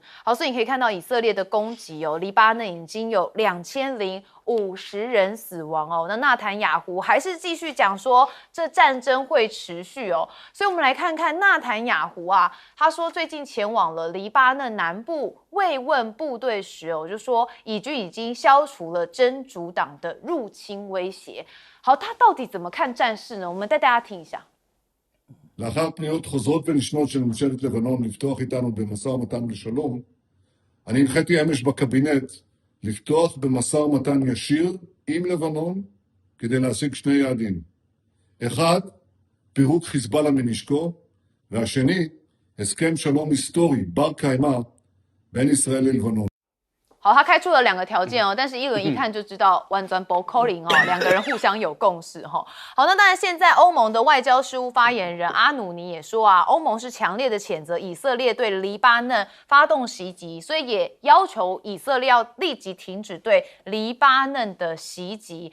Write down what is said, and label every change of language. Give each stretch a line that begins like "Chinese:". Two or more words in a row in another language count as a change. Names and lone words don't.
Chinese: 好，所以你可以看到以色列的攻击哦，黎巴嫩已经有2050人死亡哦。那纳坦雅胡还是继续讲说这战争会持续哦。所以我们来看看纳坦雅胡啊，他说最近前往了黎巴嫩南部慰问部队时哦，就说以军已经消除了真主党的入侵威胁。好，他到底怎么看战事呢？我们带大家听一下。
Hebrew: לאחר פניות חוזרות ונשנות של ממשלת לבנון לפתוח איתנו במשא ומתן לשלום, אני הנחיתי אמש בקבינט לפתוח במשא ומתן ישיר עם לבנון כדי להשיג שני יעדים. אחד, פירוק חיזבאללה מנשקו, והשני, הסכם שלום היסטורי, בר קיימא, בין ישראל ללבנון.
Chinese: 好，他开出了2个条件哦，但是一轮一看就知道弯转不扣零哦，2个人互相有共识哈。好，那当然现在欧盟的外交事务发言人阿努尼也说啊，欧盟是强烈的谴责以色列对黎巴嫩发动袭击，所以也要求以色列要立即停止对黎巴嫩的袭击。